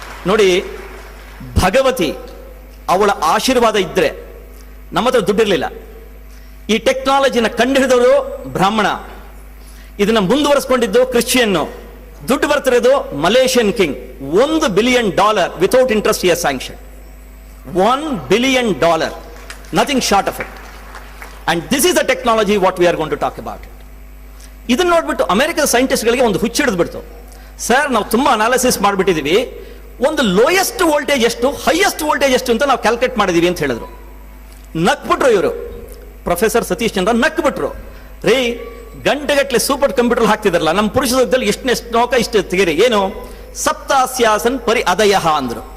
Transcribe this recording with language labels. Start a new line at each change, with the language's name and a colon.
Kannada: ನೋಡಿ, ಭಗವತಿ ಅವಳ ಆಶೀರ್ವಾದ ಇದ್ರೆ, ನಮ್ಮ ಹತ್ರ ದುಡ್ಡಿರಲಿಲ್ಲ. ಈ ಟೆಕ್ನಾಲಜಿನ ಕಂಡುಹಿಡಿದವರು ಬ್ರಾಹ್ಮಣ, ಇದನ್ನ ಮುಂದುವರಿಸಿಕೊಂಡಿದ್ದು ಕ್ರಿಶ್ಚಿಯನ್, ದುಡ್ಡು ಬರ್ತಿರೋದು Malaysian king.
English: $1 billion without interest year sanction. $1 billion, nothing short of it. And this is the technology what we are going to talk about it.
Kannada: ಇದನ್ನ ನೋಡ್ಬಿಟ್ಟು ಅಮೆರಿಕದ ಸೈಂಟಿಸ್ಟ್ಗಳಿಗೆ ಒಂದು ಹುಚ್ಚಿಡಿದು ಬಿಡ್ತು. ಸರ್ ನಾವು ತುಂಬಾ ಅನಾಲಿಸಿಸ್ ಮಾಡಿಬಿಟ್ಟಿದೀವಿ, ಒಂದು ಲೋಯೆಸ್ಟ್ ವೋಲ್ಟೇಜ್ ಎಷ್ಟು, ಹೈಯೆಸ್ಟ್ ವೋಲ್ಟೇಜ್ ಎಷ್ಟು ಅಂತ ನಾವು ಕ್ಯಾಲ್ಕುಲೇಟ್ ಮಾಡಿದೀವಿ ಅಂತ ಹೇಳಿದ್ರು. ನಕ್ಬಿಟ್ರು ಇವರು, ಪ್ರೊಫೆಸರ್ ಸತೀಶ್ ಚಂದ್ರ ನಕ್ಬಿಟ್ರು. ರೀ, ಗಂಟೆಗಟ್ಟಲೆ ಸೂಪರ್ ಕಂಪ್ಯೂಟರ್ ಹಾಕ್ತಿದಾರಲ್ಲ, ನಮ್ಮ ಪುರುಷ ಸೂಕ್ತದಲ್ಲಿ ಎಷ್ಟು ನೋಕ ಇಷ್ಟು ತೆಗೀರಿ, ಏನು ಸಪ್ತಾಸ್ಯಾಸನ್ ಪರಿ ಅದಯ ಅಂದ್ರು.